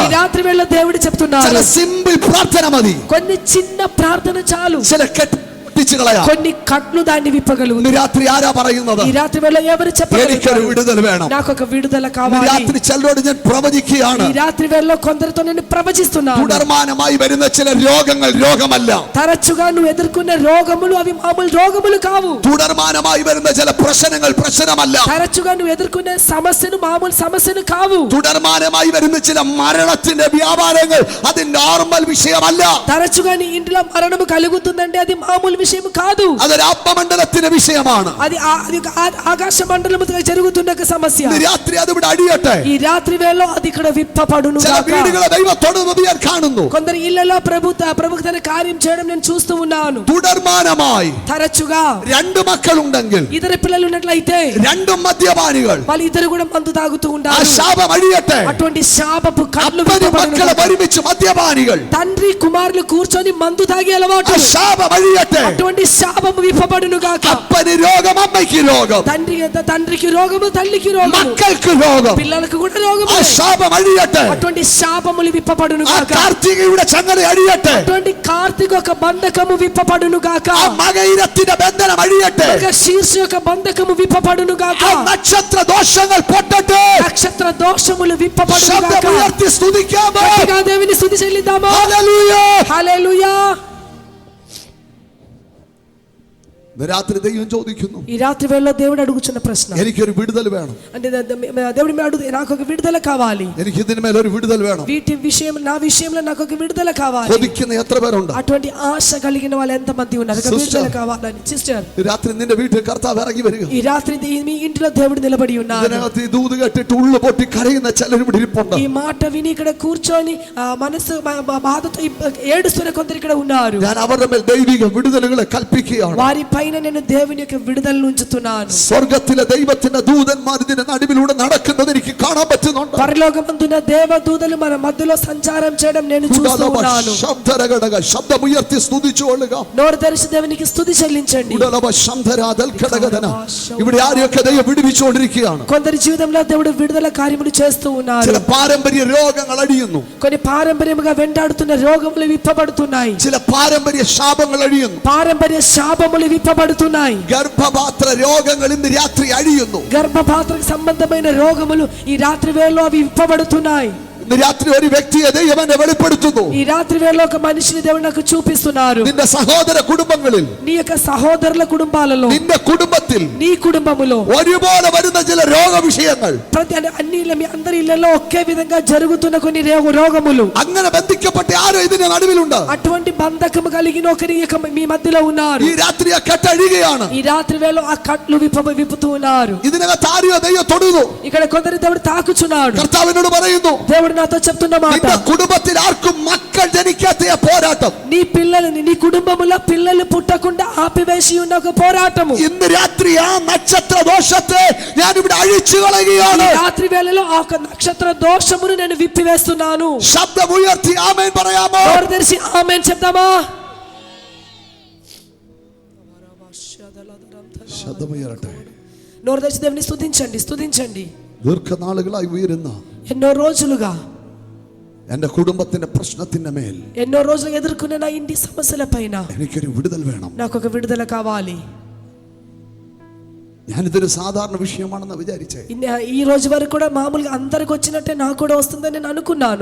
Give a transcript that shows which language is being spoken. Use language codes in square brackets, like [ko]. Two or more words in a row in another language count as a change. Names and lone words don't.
[te] ఈ రాత్రి వేళ దేవుడు చెప్తున్నారు, [ml] ചില സിമ്പിൾ പ്രാർത്ഥന മതി, [te] కొన్ని చిన్న ప్రార్థన చాలు, [ml] ചില കെട്ടിച്ചു കളയാം. [te] కొన్ని కట్లు దాన్ని విప్పగలవు. [ml] ഇന്ന് രാത്രി ആരാ പറയുന്നത്? [te] ఈ రాత్రి వేళ ఎవరు [ml] എനിക്കൊരു [te] చెప్పగలుగుతారు? [ml] വിടുതൽ വേണം. [te] నాకు ఒక విడుదల [ml] ഇന്ന് [te] కావాలి. [ml] രാത്രി ചിലരോട് ഞാൻ പ്രവചിക്കുകയാണ്, [te] ఈ రాత్రి వేళలో కొందరితో నేను ప్రవచిస్తున్నాను. [ml] തുടർമാനമായി വരുന്ന ചില രോഗങ്ങൾ രോഗമല്ല. [te] తరచుగా నువ్వు ఎదుర్కొన్న రోగములు అవి మామూలు రోగములు కావు. [ml] തുടർമാനമായി വരുന്ന ചില പ്രശ്നങ്ങൾ പ്രശ്നമല്ല. [te] తరచుగా నువ్వు ఎదుర్కొన్న సమస్యను మామూలు సమస్యను కావు. [ml] തുടർമാനമായി വരുന്ന ചില മരണത്തിന്റെ വ്യാപാരങ്ങൾ അത് നോർമൽ വിഷയമല്ല. [te] తరచుగా నీ ఇంట్లో మరణము కలుగుతుందంటే అది మామూలు విషయం కాదు. [ml] അതൊരു ആത്മമണ്ഡലത്തിന്റെ വിഷയമാണ്. [te] అది ఆకాశ మండలముతో జరుగుతున్న ఒక సమస్య. [ml] ഇന്ന് രാത്രി അത് ഇവിടെ അടിയട്ടെ. [te] ఈ రాత్రి వేళలో అది ఇక్కడ విప్పబడును [ml] ചില [te] గాక. [ml] വീടുകളെ ദൈവം തൊടുന്നത് ഞാൻ കാണുന്നു. [te] కొందరు ఇళ్లలో ప్రభు తన కార్యం చేయడం నేను చూస్తూ ఉన్నాను. [ml] തുടർമാനമായി [te] తరచుగా [ml] രണ്ട് മക്കളുണ്ടെങ്കിൽ [te] ఇద్దరు పిల్లలు ఉన్నట్లయితే [ml] രണ്ടും മദ്യപാനികൾ, [te] వాళ్ళు ఇద్దరు కూడా మందు తాగుతూ [ml] ആ [te] ఉంటారు. [ml] ശാപം അഴിയട്ടെ. [te] అటువంటి శాపపు కట్లు [ml] അപ്പനും മക്കളെ ഒരുമിച്ച് മദ്യപാനികൾ, [te] తండ్రి కుమారులు కూర్చొని మందు తాగే అలవాటు, [ml] ആ ശാപം അഴിയട്ടെ. [te] అటువంటి శాపము విప్పబడును గాక. [ml] അപ്പന് രോഗം, അമ്മയ്ക്ക് രോഗം, [te] తండ్రికి రోగము, తల్లికి రోగము, [ml] മക്കൾക്ക് രോഗം, [te] పిల్లలకు కూడా రోగము, [ml] ആ ശാപം അഴിയട്ടെ. [te] అటువంటి శాపములు విప్పబడును [ml] ആ [te] గాక. [ml] കാർത്തികയുടെ ചങ്ങല അഴിയട്ടെ. [te] అటువంటి కార్తీక ఒక బంధకము విప్పబడును గాక. [ml] ആ മകയിരത്തിന്റെ ബന്ധനം അഴിയട്ടെ. [te] శీర్ష యొక్క బంధకము విప్పబడును గాక. [ml] ആ നക്ഷത്ര ദോഷങ്ങൾ പൊട്ടട്ടെ. [te] నక్షత్ర దోషములు విప్పబడును గాక. [ml] ശബ്ദമുയർത്തി സ്തുതിക്കാമോ? [te] గట్టిగా దేవుని స్తుతి చెల్లిద్దామా? [ml] ഹല്ലേലൂയ. [te] హల్లెలూయా. [ml] രാത്രി ദൈവം ചോദിക്കുന്നു, [te] ఈ రాత్రి వేళలో దేవుడు అడుగుచున్న ప్రశ్న, [ml] എനിക്കൊരു വിടുതൽ വേണം. [te] అంటే దేవుడు మీరు అడుగు, నాకు ఒక విడుదల కావాలి. [ml] എനിക്ക് ഇതിന്മേൽ ഒരു വിടുതൽ വേണം. [te] వీటి విషయం, నా విషయంలో నాకు ఒక విడుదల కావాలి. [ml] കൊതിക്കുന്ന എത്ര പേരുണ്ട്? [te] అటువంటి ఆశ కలిగిన వాళ్ళు ఎంత మంది ఉన్నారు? ఒక విడుదల కావాలని. సిస్టర్, [ml] രാത്രി നിന്റെ വീട്ടിൽ കർത്താവ് ഇറങ്ങി വരിക. [te] ఈ రాత్రి మీ ఇంటిలో దేవుడు నిలబడి ఉన్నారు. [ml] ഇതിനകത്ത് ഈ ദൂത് കേട്ടിട്ട് ഉള്ളു പൊട്ടി കരയുന്ന ചിലരും ഇവിടെ ഇരിപ്പുണ്ട്. [te] ఈ మాట విని ఇక్కడ కూర్చొని మనసు బాధతో ఏడుస్తున్న కొందరు ఇక్కడ ఉన్నారు. [ml] ഞാൻ അവരുടെ മേൽ ദൈവിക വിടുതലുകളെ കൽപ്പിക്കുകയാണ്. [te] వారి పైన నేను దేవుని యొక్క విడుదలను ఉంచుతున్నాను. [ml] സ്വർഗ്ഗത്തിലെ ദൈവത്തിന്റെ ദൂതന്മാർ ഇതിന്റെ നടുവിലൂടെ നടക്കുന്നത് എനിക്ക് കാണാൻ പറ്റുന്നുണ്ട്. [te] పరలోకమందున దేవదూతలు మన మధ్యలో సంచారం చేయడం నేను చూస్తున్నాను. [ml] ശബ്ദമുയർത്തി സ്തുതിച്ചുകൊള്ളുക. [te] నోరు తెరిచి దేవునికి స్తుతి చెల్లించండి. [ml] ഇവിടെ ആരെയൊക്കെ ദൈവം വിടുവിച്ചുകൊണ്ടിരിക്കുകയാണ്. [te] కొందరి జీవితంలో దేవుడు విడుదల కార్యములు చేస్తూ ఉన్నారు. [ml] ചില പാരമ്പര്യ രോഗങ്ങൾ അഴിയുന്നു. [te] కొన్ని పారంపర్యముగా వెంటాడుతున్న రోగములు విప్పబడుతున్నాయి. [ml] ചില പാരമ്പര്യ ശാപങ്ങൾ അഴിയുന്നു. [te] పారంపర్య శాపములు విప్పబడుతున్నాయి. [ml] ഗർഭപാത്ര രോഗങ്ങൾ ഇന്ന് രാത്രി അഴിയുന്നു. [te] గర్భపాత్రకు సంబంధమైన రోగములు ఈ రాత్రి వేళలో అవి విప్పబడుతున్నాయి. [ml] ഇന്ന് രാത്രി ഒരു വ്യക്തിയെ ദൈവം എന്നെ വെളിപ്പെടുത്തുന്നു. [te] ఈ రాత్రి వేళలో ఒక మనిషిని దేవుడు నాకు చూపిస్తున్నారు. [ml] നിന്റെ സഹോദര കുടുംബങ്ങളിൽ, [te] నీ యొక్క సహోదరుల కుటుంబాలలో, [ml] നിന്റെ കുടുംബത്തിൽ [te] నీ కుటుంబములో [ml] ഒരുപോലെ വരുന്ന ചില രോഗവിഷയങ്ങൾ, [te] ప్రతి అన్ని మీ అందరి ఇళ్లలో ఒకే విధంగా జరుగుతున్న కొన్ని రోగములు, [ml] അങ്ങനെ ബന്ധിക്കപ്പെട്ട ആരോ ഇതിന്റെ നടുവിലുണ്ട്. [te] అటువంటి బంధకము కలిగిన ఒకరి మీ మధ్యలో ఉన్నారు. [ml] ഈ രാത്രി ആ കെട്ടഴിയുകയാണ്. [te] ఈ రాత్రి వేళలో ఆ కట్లు విప్పుతూ ఉన్నారు. [ml] ഇതിനകത്ത് ആരെയോ ദൈവം തൊടുന്നു. [te] ఇక్కడ కొందరు దేవుడు తాకుచున్నాడు. [ml] കർത്താവിനോട് പറയുന്നു, [te] దేవుడు నాతో చెప్తున్న మాట, [ml] നിന്റെ കുടുംബത്തിൽ ആർക്കും മക്കൾ ജനിക്കാത്ത പോരാട്ടം, [te] నీ పిల్లలని, నీ కుటుంబములో పిల్లలు పుట్టకుండా ఆపివేసి ఉన్న ఒక పోరాటము, [ml] ഇന്ന് രാത്രി ആ നക്ഷത്ര ദോഷത്തെ ഞാൻ ഇവിടെ അഴിച്ചു കളയുകയാണ്. [te] ఈ రాత్రి వేళలో ఆ ఒక నక్షత్ర దోషమును నేను విప్పివేస్తున్నాను. [ml] ശബ്ദമുയർത്തി ആമേൻ പറയാമോ? [te] నోరు తెరిచి ఆమేన్ చెప్దామా? [ml] ശബ്ദമുയരട്ടെ. [te] నోరు తెరిచి దేవుని స్తుతించండి, స్తుతించండి. [ml] ദീർഘനാളുകളായി ഉയരുന്ന [te] ఎన్నో రోజులుగా [ml] എന്റെ കുടുംബത്തിന്റെ പ്രശ്നത്തിന്റെ മേൽ, [te] ఎన్నో రోజులు ఎదుర్కొన్న నా ఇంటి సమస్యల పైన [ml] എനിക്കൊരു വിടുതൽ വേണം. [te] నాకు ఒక విడుదల కావాలి. [ml] ഞാനിതൊരു സാധാരണ വിഷയമാണെന്ന് വിചാരിച്ചേ. [te] ఈ రోజు వరకు కూడా మామూలుగా అందరికి వచ్చినట్టే నాకు కూడా వస్తుందని నేను అనుకున్నాను.